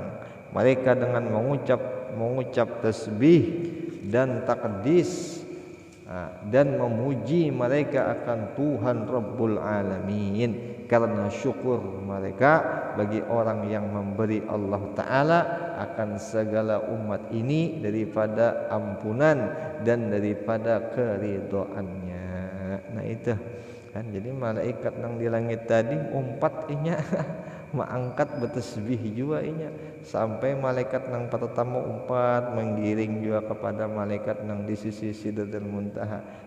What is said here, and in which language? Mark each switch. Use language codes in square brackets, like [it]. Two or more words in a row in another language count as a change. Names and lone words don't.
[ms] Mereka dengan mengucap tasbih dan takdis, dan memuji mereka akan Tuhan [ar] رب العالمين, [ms] karena syukur mereka bagi orang yang memberi Allah Ta'ala akan segala umat ini daripada ampunan dan daripada keridhoannya. [bjn] Nah itu kan, jadi malaikat nang di langit tadi umpat inya mengangkat bertasbih juga inya, sampai malaikat nang pertama umpat menggiring juga kepada malaikat nang di sisi Sidratul Muntaha.